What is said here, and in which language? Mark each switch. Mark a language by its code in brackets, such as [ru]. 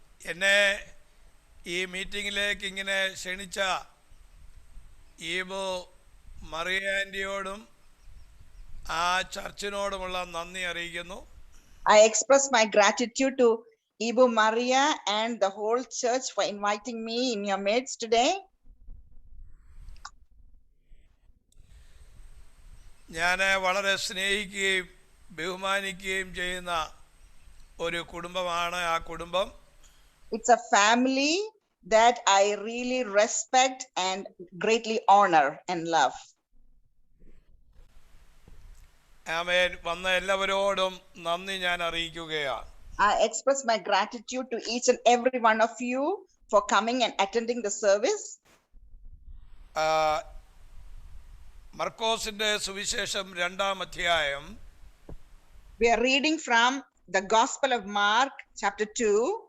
[ml] എന്നെ ഈ മീറ്റിങ്ങിലേക്ക് ഇങ്ങനെ ക്ഷണിച്ച ഈബു മറിയ ആൻറ്റിയോടും ആ ചർച്ചിനോടുമുള്ള നന്ദി അറിയിക്കുന്നു. [en] I express my gratitude to Ibu Maria and the whole church for inviting me in your midst today. [ml] ഞാൻ വളരെ സ്നേഹിക്കുകയും ബഹുമാനിക്കുകയും ചെയ്യുന്ന ഒരു കുടുംബമാണ് ആ കുടുംബം. [en] It's a family that I really respect and greatly honor and love. [ml] ആമേൻ. വന്ന എല്ലാവരോടും നന്ദി ഞാൻ അറിയിക്കുകയാണ്. [en] I express my gratitude to each and every one of you for coming and attending the service. [ml] മർക്കോസിന്റെ സുവിശേഷം 2-ാം അധ്യായം. [en] We are reading from the Gospel of Mark, chapter 2,